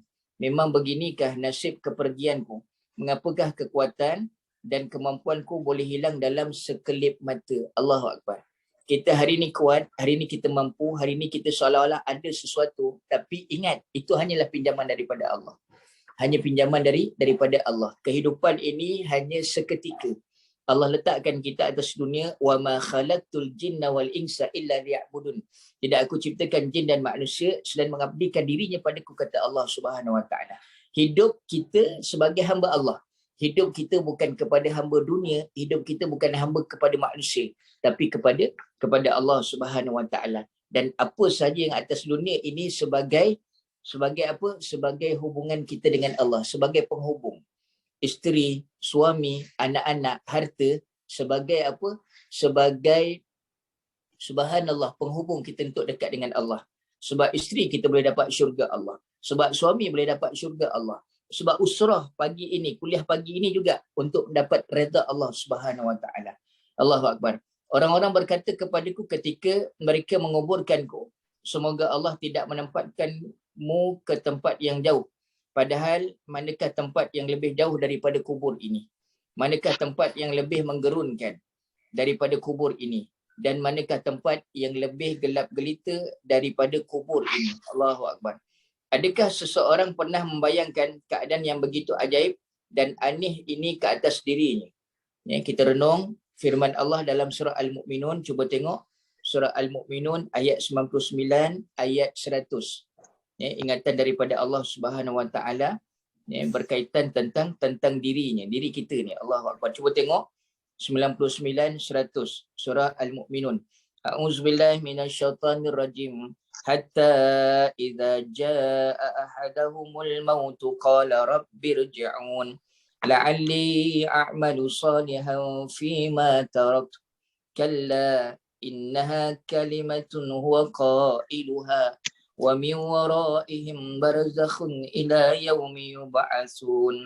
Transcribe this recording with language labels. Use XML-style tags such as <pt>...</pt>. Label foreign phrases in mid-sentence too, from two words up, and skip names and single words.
<ms>Memang beginikah nasib kepergianku? mengapakah kekuatan dan kemampuanku boleh hilang dalam sekelip mata.</ms> <ar>الله أكبر.</ar> <ms>Kita hari ni kuat, hari ni kita mampu, hari ni kita seolah-olah ada sesuatu, tapi ingat, itu hanyalah pinjaman daripada Allah. Hanya pinjaman daripada Allah. Kehidupan ini hanya seketika. Allah letakkan kita atas dunia,</ms> <ar>وما خلقت الجن والإنس إلا ليعبدون.</ar> <ms>Tidak aku ciptakan jin dan manusia selain mengabdikan dirinya padaku, kata Allah</ms> <ar>سبحانه وتعالى.</ar> <ms>Hidup kita sebagai hamba Allah. Hidup kita bukan kepada hamba dunia, hidup kita bukan hamba kepada manusia, tapi kepada Allah</ms> <ar>سبحانه وتعالى.</ar> <ms>Dan apa sahaja yang atas dunia ini sebagai apa? Sebagai hubungan kita dengan Allah, sebagai penghubung. Isteri, suami, anak-anak, harta sebagai apa? Sebagai subhanallah penghubung kita untuk dekat dengan Allah. Sebab isteri kita boleh dapat syurga Allah. Sebab suami boleh dapat syurga Allah. Sebab usrah pagi ini, kuliah pagi ini juga untuk mendapat redha Allah</ms> <ar>سبحانه وتعالى. الله أكبر.</ar> <ms>Orang-orang berkata kepadaku ketika mereka menguburkanku, semoga Allah tidak menempatkanmu ke tempat yang jauh. Padahal manakah tempat yang lebih jauh daripada kubur ini? Manakah tempat yang lebih menggerunkan daripada kubur ini? Dan manakah tempat yang lebih gelap gelita daripada kubur ini?</ms> <ar>الله أكبر.</ar> <ms>Adakah seseorang pernah membayangkan keadaan yang begitu ajaib dan aneh ini ke atas dirinya? Ya, kita renung firman Allah dalam surah Al-Mu'minun. Cuba tengok surah Al-Mu'minun ayat 99, ayat 100. Ya, ingatan daripada Allah</ms> <ar>سبحانه وتعالى,</ar> <ms>ya, berkaitan tentang dirinya, diri kita ni.</ms> <ar>الله أكبر.</ar> <ms>Cuba tengok 99 100 surah Al-Mu'minun.</ms> <ar>أعوذ بالله من الشيطان الرجيم. حتى إذا جاء أحدهم الموت قال رب ارجعون لعلي أعمل صالحا فيما تركت كلا إنها كلمة هو قائلها ومن ورائهم برزخ إلى يوم يبعثون.</ar>